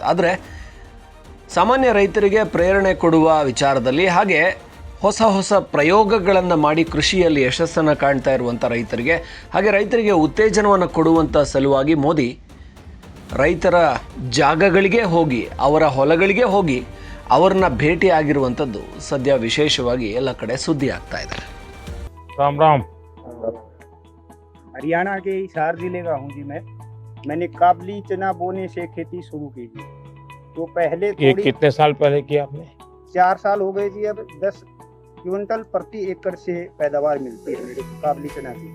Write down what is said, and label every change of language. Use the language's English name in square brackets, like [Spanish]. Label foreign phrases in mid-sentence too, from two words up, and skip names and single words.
[Kannada] ಆದರೆ ಸಾಮಾನ್ಯ ರೈತರಿಗೆ ಪ್ರೇರಣೆ ಕೊಡುವ ವಿಚಾರದಲ್ಲಿ, ಹಾಗೆ ಹೊಸ ಪ್ರಯೋಗಗಳನ್ನು ಮಾಡಿ ಕೃಷಿಯಲ್ಲಿ ಯಶಸ್ಸನ್ನು ಕಾಣ್ತಾ ಇರುವಂಥ ರೈತರಿಗೆ, ಹಾಗೆ ರೈತರಿಗೆ ಉತ್ತೇಜನವನ್ನು ಕೊಡುವಂಥ ಸಲುವಾಗಿ ಮೋದಿ ರೈತರ ಜಾಗಗಳಿಗೆ ಹೋಗಿ, ಅವರ ಹೊಲಗಳಿಗೆ ಹೋಗಿ ಅವರನ್ನ ಭೇಟಿ ಆಗಿರುವಂಥದ್ದು ಸದ್ಯ ವಿಶೇಷವಾಗಿ ಎಲ್ಲ ಕಡೆ ಸುದ್ದಿ ಆಗ್ತಾ ಇದೆ. [Hindi] राम राम। हरियाणा के हिसार जिले का हूँ जी मैंने काबली चना बोने से खेती शुरू की थी। तो पहले ये थोड़ी कितने साल पहले किया आपने? 4 साल हो गए जी। अब 10 क्विंटल प्रति एकड़ से पैदावार मिलती है मेरे को काबली चना की।